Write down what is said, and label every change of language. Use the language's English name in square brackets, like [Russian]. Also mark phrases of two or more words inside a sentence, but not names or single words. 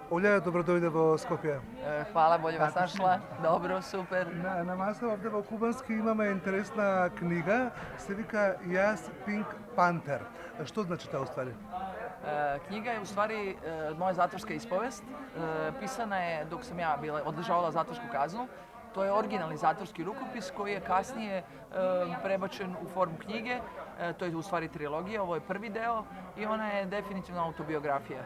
[Macedonian] Оля, добродојде во Скопје. [Serbian] Hvala, bolje vas našla. Dobro, super. [Macedonian] На маса овде во Кубански имаме интересна книга, се вика Јас Пинк Пантер. Што значи тоа уствари? [Serbian] Knjiga je u stvari moja zatvorska ispovest. Pisana je dok sam ja odležavala zatvorsku kaznu. To je originalni zatvorski rukopis koji je kasnije prebačen u formu knjige. To je u stvari trilogija, ovo je prvi deo i ona je definitivno autobiografija.